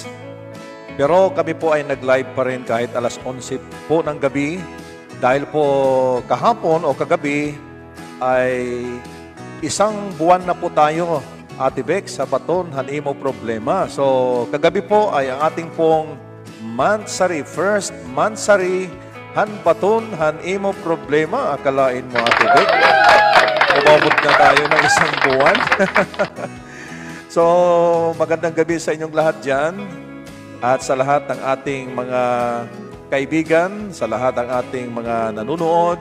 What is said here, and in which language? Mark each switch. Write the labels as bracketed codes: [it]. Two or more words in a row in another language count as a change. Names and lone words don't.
[tl] Pero kami po ay nag-live pa rin kahit alas 11 po ng gabi. Dahil po kahapon o kagabi ay 1 buwan na po tayo, Ate Bex, sa baton han imo problema. So kagabi po ay ang ating pong Mansari, first Mansari han baton han imo problema. Akalain mo, Ate Bex, umabot na tayo ng 1 buwan. So, magandang gabi sa inyong lahat dyan at sa lahat ng ating mga kaibigan, sa lahat ng ating mga nanonood.